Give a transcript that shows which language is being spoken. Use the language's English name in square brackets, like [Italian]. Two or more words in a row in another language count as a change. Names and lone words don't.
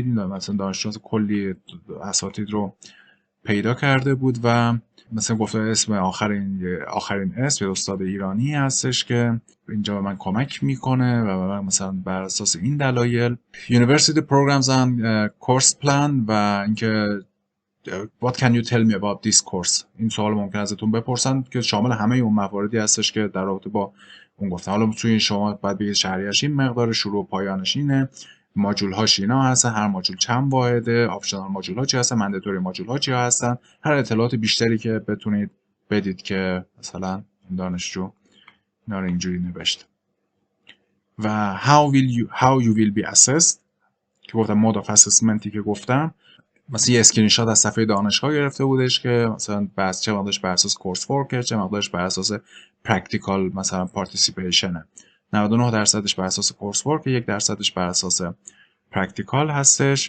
[Persian] مثلا دانشجو کلی اساتید رو پیدا کرده بود و مثلا گفته اسم آخرین اسم یه استاد ایرانی هستش که اینجا به من کمک میکنه و من مثلا بر اساس این دلایل [English] University Programs and Course Plan [Persian] و اینکه [English] What can you tell me about this course؟ [Persian] این سوال ممکن ازتون بپرسن که شامل همه اون مواردی هستش که در رابطه با اون گفتم. حالا توی شما باید بگید شهریه‌اش این مقدار، شروع و پایانش اینه، ماژول هاش اینا هستن، هر ماژول چند واحده، [English] optional modules [Persian] چی هستن، [English] mandatory modules [Persian] چی هستن، هر اطلاعات بیشتری که بتونید بدید که مثلا این دانشجو اینا رو اینجوری نوشته. و [English] how you will be assessed [Persian] که گفتم [English] mode of assessment [Persian] که گفتم مثلا یه اسکرین شات از صفحه دانشگاه گرفته بودش که مثلا چه مقدارش بر اساس [English] course work, [Persian] چه مقدارش بر اساس پرکتیکال مثلا پارتیسیپیشن. 99% بر اساس [English] course work, [Persian] 1% بر اساس پرکتیکال هستش.